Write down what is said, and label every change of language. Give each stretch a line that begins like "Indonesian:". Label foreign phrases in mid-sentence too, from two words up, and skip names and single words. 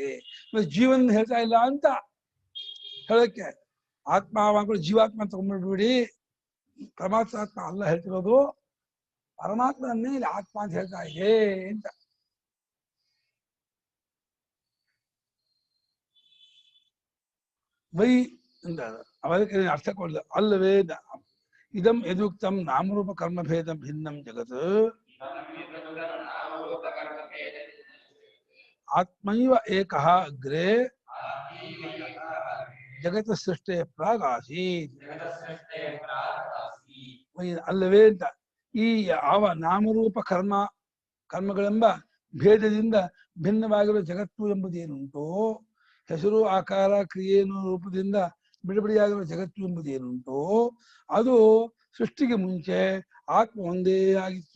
Kannada: ಜೀವನ ಹೇಳ್ತಾ ಇಲ್ಲ ಅಂತ ಹೇಳಕ್ಕೆ ಆತ್ಮ ಮಕ್ಕಳು ಜೀವಾತ್ಮ ತಗೊಂಡ್ಬಿಡ್ಬಿಡಿ, ಪರಮಾತ್ಮ ಆತ್ಮ ಅಲ್ಲ ಹೇಳ್ತಿರೋದು, ಪರಮಾತ್ಮನನ್ನೇ ಇಲ್ಲಿ ಆತ್ಮ ಅಂತ ಹೇಳ್ತಾ ಇದೆ ಅಂತ. ವೈ ಅಂತ ಅವರಿಗೆ ಅರ್ಥ ಕೊಡಲ್ಲ.
Sanskrit: ಅಲ್ಲವೇ ಇದಂ ಯದುಕ್ತಂ ನಾಮರೂಪ ಕರ್ಮಭೇದ ಭಿನ್ನಂ ಜಗತ್ ಆತ್ಮೈವ ಏಕಃ ಅಗ್ರೆ ಜಗತ್ ಸೃಷ್ಟೇ ಪ್ರಾಗ್ ಆಸೀತ್.
Kannada: ಅಲ್ಲವೇ ಅಂತ ಈ ಯಾವ ನಾಮರೂಪ ಕರ್ಮಗಳೆಂಬ ಭೇದದಿಂದ ಭಿನ್ನವಾಗಿರುವ ಜಗತ್ತು ಎಂಬುದೇನುಂಟೋ, ಹೆಸರು ಆಕಾರ ಕ್ರಿಯೆಯನ್ನು ರೂಪದಿಂದ ಬಿಡುಗಡೆಯಾಗಿರುವ ಜಗತ್ತು ಎಂಬುದೇನುಂಟೋ ಅದು ಸೃಷ್ಟಿಗೆ ಮುಂಚೆ ಆತ್ಮ ಒಂದೇ ಆಗಿತ್ತು.